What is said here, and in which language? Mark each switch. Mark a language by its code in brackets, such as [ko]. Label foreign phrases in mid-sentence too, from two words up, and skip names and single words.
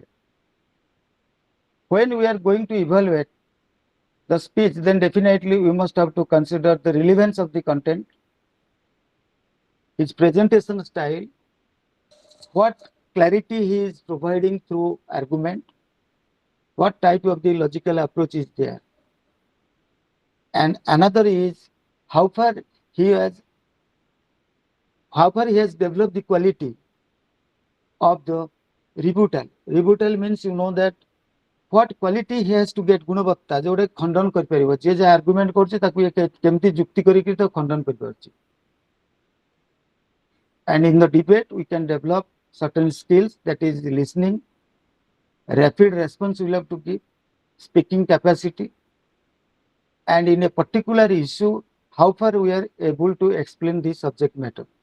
[en] When we are going to evaluate the speech, then definitely we must have to consider the relevance of the content, his presentation style, what clarity he is providing through argument, what type of the logical approach is there. And another is how far he has developed the quality of the rebuttal. Rebuttal means you know that what quality he has to get [or] ଗୁଣବତ୍ତା ଯୋଡେ ଖଣ୍ଡନ କରି ପାରିବ ଯେ ଯେ ଆର୍ଗୁମେଣ୍ଟ କରୁଛି ତାକୁ କେମିତି ଯୁକ୍ତି କରି କି ତା ଖଣ୍ଡନ କରି ପାରୁଛି. [en] And in the debate we can develop certain skills, that is listening, rapid response we have to give, speaking capacity, and in a particular issue how far we are able to explain the subject matter.